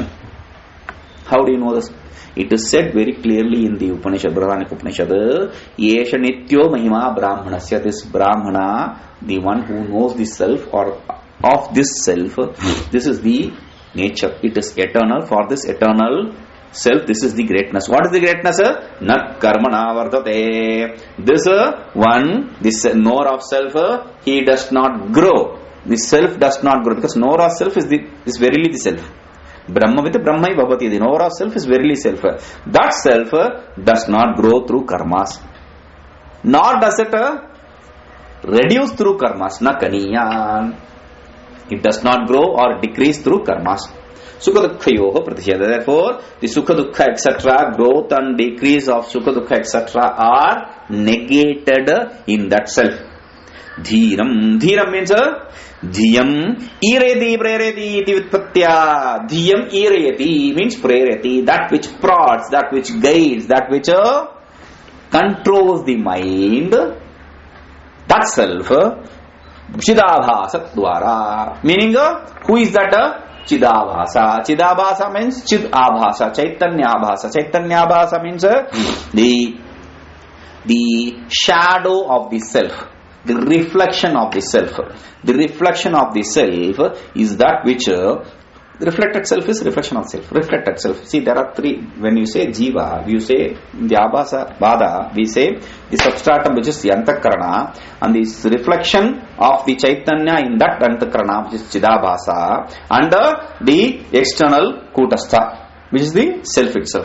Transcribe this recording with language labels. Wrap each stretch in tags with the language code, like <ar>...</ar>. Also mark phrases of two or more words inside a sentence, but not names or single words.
<en>How do you know this? It is said very clearly in the Upanishad, Brihadaranyaka Upanishad,</en> <sa>Yesha Nityo Mahima Brahmanasya.</sa> <en>This Brahmana, the one who knows the self or of this self, this is the nature. It is eternal. For this eternal self, this is the greatness. What is the greatness?</en> <sa>Na karmana vardhate.</sa> <en>This one, this knower of self, he does not grow. The self does not grow, because knower of self is verily the self. Brahma with</en> <sa>Brahma Bhavati.</sa> <en>The knower of self is verily self. That self does not grow through karmas. Nor does it reduce through karmas.</en> <sa>Na kaniya.</sa> <en>It does not grow or decrease through karmas.</en> <sa>Sukha dukkhayoho pratisheda.</sa> <en>Therefore, the</en> <sa>sukha dukkha</sa> <en>etc., growth and decrease of</en> <sa>sukha dukkha</sa> <en>etc. are negated in that self.</en> <sa>Dhiram. Dhiram means Dhiyam ireti prereti iti vitpatya. Dhiyam ireti</sa> <en>means prereti, that which prods, that which guides, that which controls the mind. That self,</en> <sa>Chidabhasa Dwara.</sa> <en>Meaning, who is that? Chidabhasa. Chidabhasa means</en> <sa>Chidabhasa, Chaitanyabhasa.</sa> <en>Chaitanyabhasa means the shadow of the self. The reflection of the self. The reflection of the self is that which reflected self is reflection of self. Reflected self. See, there are three. When you say Jiva, you say the</en> <sa>Abhasa Bada,</sa> <en>we say the substratum which is the Antakarana, and this reflection of the Chaitanya in that Antakarana which is Chidabhasa, and the external Kutastha, which is the self itself.</en>